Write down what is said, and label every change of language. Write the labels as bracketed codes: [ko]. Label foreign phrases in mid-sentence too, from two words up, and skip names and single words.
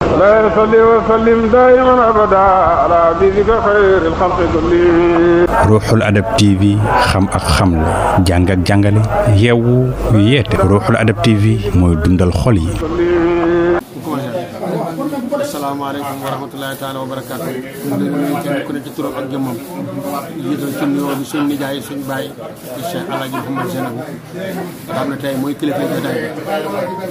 [ar] لا يصلي وسلم دائما أبدا على حبيبك خير الخلق كلهم. [wo] Ruuxul Adab TV xam ak xamle jàng ak jàngale yeewu yeete Ruuxul Adab TV mooy dundal xol yi. [ar] السلام عليكم ورحمة الله تعالى وبركاته. [wo] ñu ngi kenn ku ne ci turam ak jëmmam jiital ci nuyoo bi suñ nijaay suñ baay di Cheikh El Hadj Mouhamed Zeynabou nga xam ne tey mooy kilifa jotaay bi